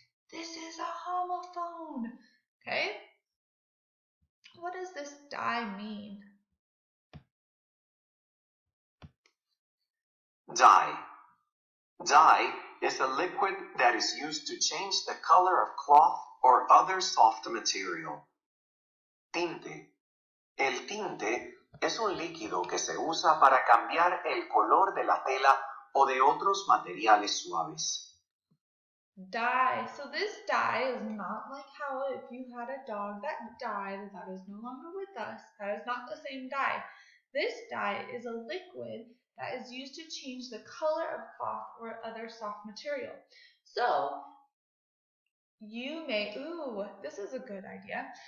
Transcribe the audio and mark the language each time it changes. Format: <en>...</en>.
<en>This is a homophone. Okay? What does this die mean? Dye. Dye is a liquid that is used to change the color of cloth or other soft material.</en> <es>Tinte. El tinte es un líquido que se usa para cambiar el color de la tela o de otros materiales suaves.</es> <en>Dye. So this dye is not like how if you had a dog that died, that is no longer with us. That is not the same dye. This dye is a liquid that is used to change the color of cloth or other soft material. So you may, this is a good idea.</en>